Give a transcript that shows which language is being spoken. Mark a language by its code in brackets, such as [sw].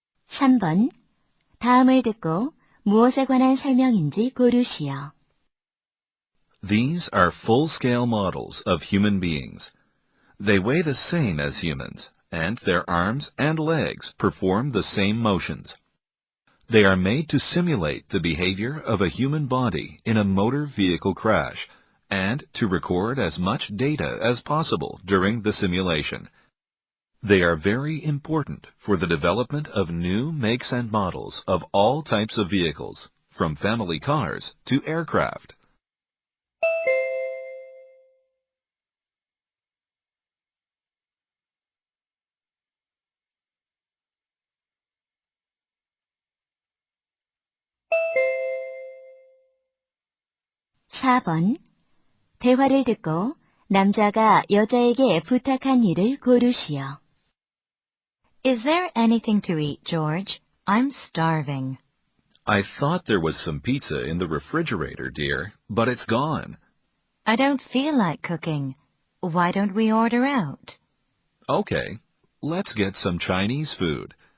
[ko] (3번) 다음을 듣고 무엇에 관한 설명인지 고르시오. [en] These are full-scale models of human beings. They weigh the same as humans, and their arms and legs perform the same motions. They are made to simulate the behavior of a human body in a motor vehicle crash, and to record as much data as possible during the simulation. They are very important for the development of new makes and models of all types of vehicles, from family cars to aircraft. [ko] (4번) 대화를 듣고 남자가 여자에게 부탁한 일을 고르시오. [en] Is there anything to eat, George? I'm starving. I thought there was some pizza in the refrigerator, dear, but it's gone. I don't feel like cooking. Why don't we order out? Okay, let's get some Chinese food.